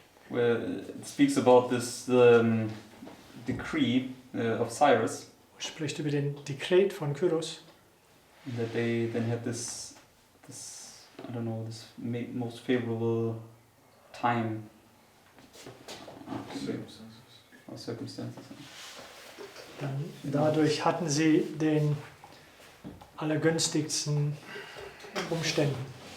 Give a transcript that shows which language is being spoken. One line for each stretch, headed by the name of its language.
English: where it speaks about this decree of Cyrus,
German: Spricht über den Dekret von Kyros,
English: that they then had this I don't know, this most favorable time or circumstances.
German: dann dadurch hatten sie den allergünstigsten Umständen.